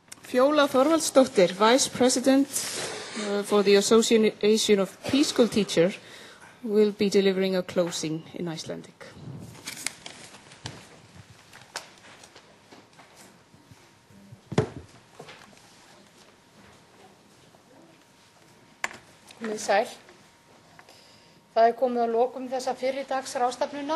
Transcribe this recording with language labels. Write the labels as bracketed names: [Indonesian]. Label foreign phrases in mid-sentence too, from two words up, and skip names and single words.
[English] Fjóla Þorvaldsdóttir, Vice President for the Association of Preschool Teachers, will be delivering a closing in Icelandic. [Icelandic] Komið sæl. Það komið að lokum þessa fyrridags ráðstefnunnar.